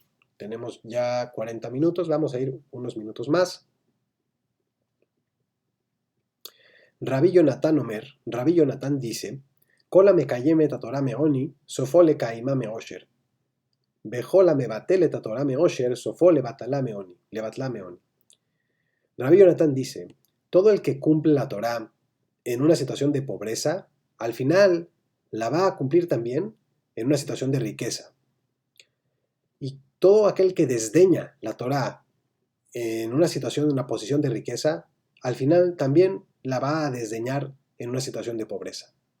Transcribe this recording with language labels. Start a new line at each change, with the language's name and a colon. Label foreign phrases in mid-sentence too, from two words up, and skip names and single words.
Spanish: Tenemos ya 40 minutos, vamos a ir unos minutos más. Rabbi Yonatan Omer, Rabbi Yonatan dice,
Hebrew: כל המקיים את התורה מעוני, סופו לקיימה מעושר. וכל המבטל את התורה מעושר, סופו לבטלה מעוני.
Spanish: Rabbi Yonatan dice, todo el que cumple la Torah en una situación de pobreza, al final la va a cumplir también en una situación de riqueza. Y todo aquel que desdeña la Torah en una situación, en una posición de riqueza, al final también la va a desdeñar en una situación de pobreza.